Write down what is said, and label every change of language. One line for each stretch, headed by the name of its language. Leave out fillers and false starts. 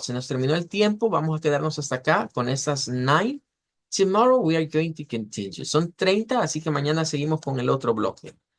Spanish: Se nos terminó el tiempo. Vamos a quedarnos hasta acá con estas 9.
English: Tomorrow we are going to continue.
Spanish: Son 30, así que mañana seguimos con el otro bloque.